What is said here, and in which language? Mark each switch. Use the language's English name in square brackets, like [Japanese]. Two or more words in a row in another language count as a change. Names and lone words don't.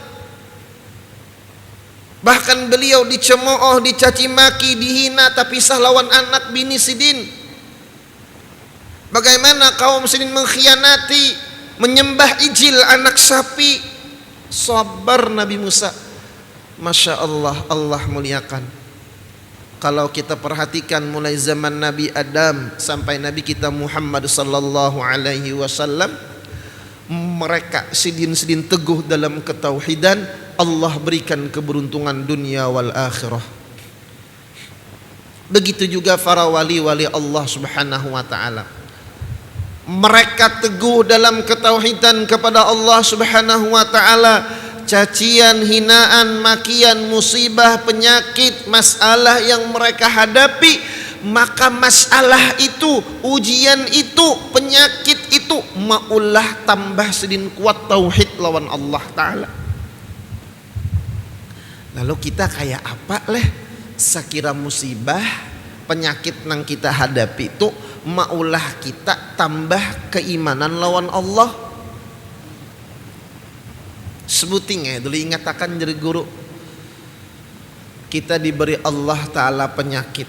[Indonesian] Bahkan beliau dicemooh, dicaci maki, dihina, tapi sah lawan anak bini sidin. Bagaimana kaum sidin mengkhianati, menyembah ijil, anak sapi. Sabar Nabi Musa, [Arabic] ما شاء الله, [Indonesian] Allah muliakan. Kalau kita perhatikan mulai zaman Nabi Adam sampai Nabi kita Muhammad [Arabic] صلى الله عليه وسلم, [Indonesian] mereka sidin-sidin teguh dalam ketauhidan, Allah berikan keberuntungan [Arabic] الدنيا والآخرة. [Indonesian] Begitu juga para wali-wali Allah [Arabic] سبحانه وتعالى, [Indonesian] mereka teguh dalam ketauhidan kepada Allah [Arabic] سبحانه وتعالى. [Indonesian] Cacian, hinaan, makian, musibah, penyakit, masalah yang mereka hadapi, maka masalah itu, ujian itu, penyakit itu maulah tambah sedin kuat tauhid lawan Allah Ta'ala. Lalu kita kayak apa leh? Sekira musibah, penyakit yang kita hadapi itu maulah kita tambah keimanan lawan Allah. Sebuting dulu ingatakan jadi guru, kita diberi Allah Ta'ala penyakit.